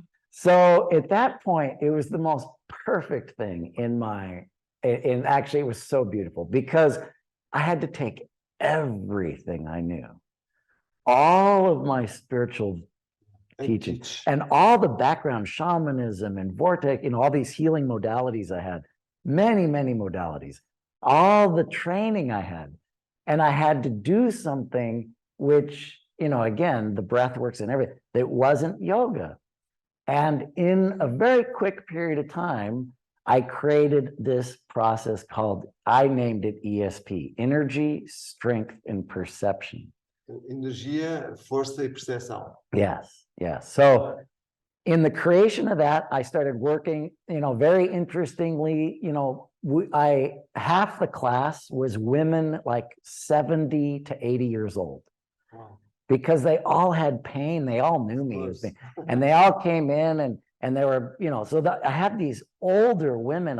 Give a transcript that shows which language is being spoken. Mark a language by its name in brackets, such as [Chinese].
[English] So at that point, it was the most perfect thing and actually it was so beautiful, because I had to take everything I knew, all of my spiritual teachings, and all the background shamanism and vortex, you know, all these healing modalities I had, many modalities, all the training I had, and I had to do something which, you know, again, the breath works and everything, that wasn't yoga. And in a very quick period of time, I created this process I named it ESP, Energy, Strength, and Perception. [Portuguese] Energia, força e percepção. [English] Yes. So in the creation of that, I started working, you know, very interestingly, you know, half the class was women like 70 to 80 years old. Wow. Because they all had pain. They all knew me as pain. And they all came in and they were, you know, so I had these older women.